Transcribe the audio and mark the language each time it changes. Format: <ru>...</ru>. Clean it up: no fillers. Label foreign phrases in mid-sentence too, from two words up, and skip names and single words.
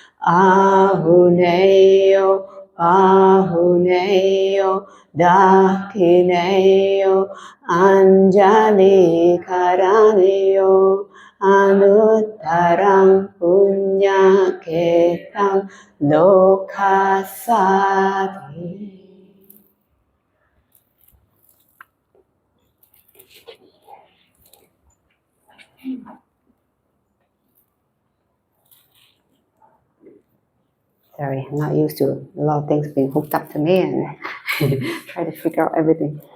<pi>Ahuneyo Pahuneyo Dakineyo Anjali Karaneyo Anuttarang Punya Ketang Lokasati.</pi> <en>Sorry, I'm not used to a lot of things being hooked up to me and try to figure out everything.</en>